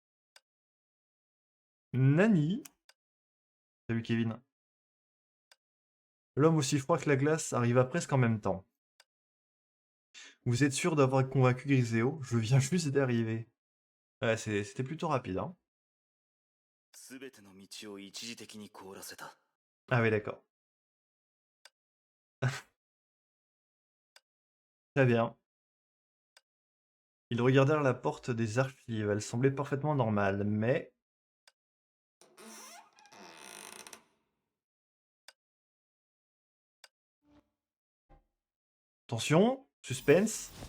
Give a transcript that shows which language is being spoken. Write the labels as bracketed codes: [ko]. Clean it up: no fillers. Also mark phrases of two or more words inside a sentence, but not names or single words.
[fr] Nani? Salut Kevin. L'homme aussi froid que la glace arriva presque en même temps. Vous êtes sûr d'avoir convaincu Griseo? Je viens juste d'arriver. Ouais, c'était plutôt rapide, hein. [ja] 全ての道を一時的に凍らせた。 [fr] Ah oui, d'accord. Très bien. Ils regardèrent la porte des archives. Elle semblait parfaitement normale, mais... Attention, suspense.